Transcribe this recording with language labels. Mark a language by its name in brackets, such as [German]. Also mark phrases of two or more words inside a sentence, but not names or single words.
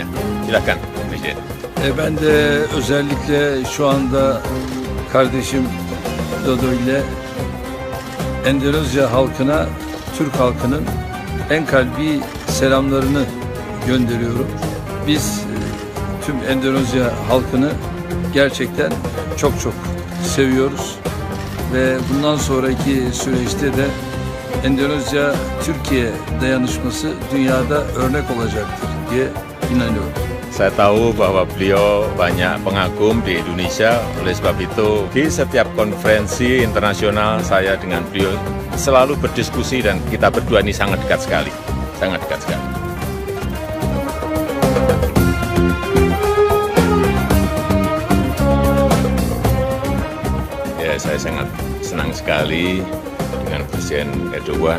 [Indonesian] Silakan, Presiden. [Turkish] Ben de özellikle şu anda kardeşim Dodo ile Endonezya halkına, Türk halkının en kalbi selamlarını gönderiyorum. Biz tüm Endonezya halkını gerçekten çok seviyoruz. Ve bundan sonraki süreçte de Endonezya-Türkiye dayanışması dünyada örnek olacaktır diye inanıyorum. [Indonesian] Saya tahu bahwa beliau banyak pengagum di Indonesia, oleh sebab itu di setiap konferensi internasional saya dengan beliau selalu berdiskusi dan kita berdua ini sangat dekat sekali, sangat dekat sekali. Saya sangat senang sekali dengan Presiden Erdogan.